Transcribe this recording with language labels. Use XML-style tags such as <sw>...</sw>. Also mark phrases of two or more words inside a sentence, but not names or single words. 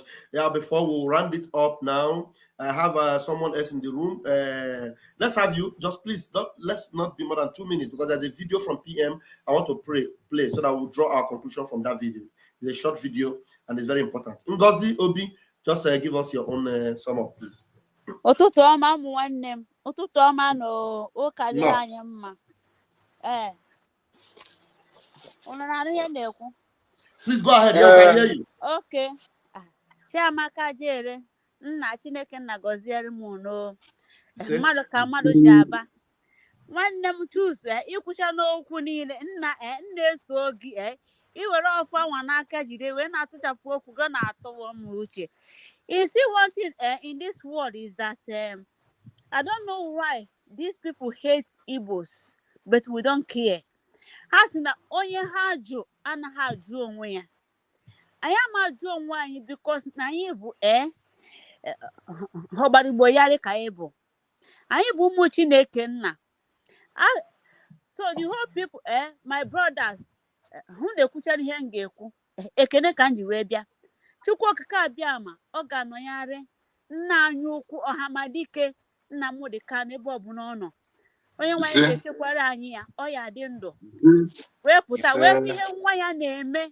<en>Yeah, before we round it up now, I have someone else in the room. Let's have you. Just please, let's not be more than 2 minutes because there's a video from PM I want to play so that we'll draw our conclusion from that video. It's a short video and it's very important. Ngozi Obi, just give us your own sum up, please.</en> <ig>Ụtụtụ ọma ụmụ nwanne m. Ụtụtụ ọma na ụka dịrị anyị mma. Unu na-anụ ihe na-ekwu?</ig> <en>Please go ahead. Yeah, we can hear you. Okay.</en> <ig>Chiamaka Jere, nna Chineke nna gọziere m unu. Mmadụ ka mmadụ ji aba. Nwanne m chusu ikwucha n'okwu niile nna eso gị iwere ọfọ nwa n'aka jide wee na-atụchapụ okwu gị na-atụwa m uche.</ig> <en>You see, one thing in this world is that I don't know why these people hate Igbos, but we don't care.</en> <ig>Ha si na onye ha jụ anaghị ajụ onwe ya. Anyị ama ajụ onwe anyị because na anyị bụ ọgbara Igbo yarị ka anyị bụ. Anyị bụ ụmụ Chineke nna.</ig> <en>So the whole people, my brothers,</en> <ig>hụ na-ekwuchara ihe m ga-ekwu. Ekene ka m ji wee bịa. Chukwu okike abịa ma ọ ga-anọnyarị nna anyị ukwu Ọhamadike Nnamdi Kanu ebe ọbụla ọ nọ. Onye nwa ya ga-echekwara anyị ya ọ ya dị ndụ wee pụta wee fụ ihe nwa ya na-eme.</ig>